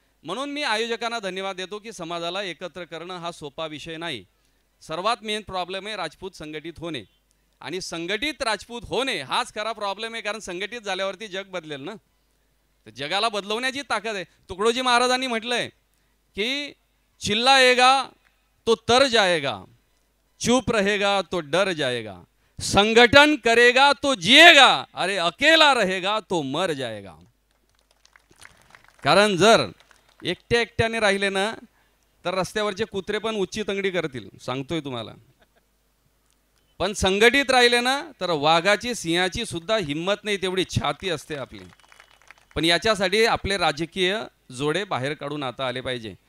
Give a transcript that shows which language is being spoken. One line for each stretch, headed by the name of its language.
Marathi: म्हणून मी आयोजकांना धन्यवाद देतो की समाजाला एकत्र करणं हा सोपा विषय नाही. सर्वात मेन प्रॉब्लेम आहे राजपूत संघटित होणे, आणि संघटित राजपूत होणे हाच खरा प्रॉब्लेम आहे. कारण संघटित झाल्यावरती जग बदलेल ना, तर जगाला बदलवण्याची ताकद आहे. तुकडोजी महाराजांनी म्हटलंय
Hindi: कि चिल्लाएगा तो तर जाएगा, चुप रहेगा तो डर जाएगा, संगठन करेगा तो जिएगा, अरे अकेला रहेगा तो मर जाएगा.
Marathi: कारण जर एकट्या एकट्याने राहिले ना तर रस्त्यावरचे कुत्रे पण उच्ची तंगडी करतील, सांगतोय तुम्हाला. पण संघटित राहिले ना तर वाघाची सिंहाची सुद्धा हिंमत नाही तेवढी छाती असते आपली. पण याच्यासाठी आपले राजकीय जोडे बाहेर काढून आता आले पाहिजे.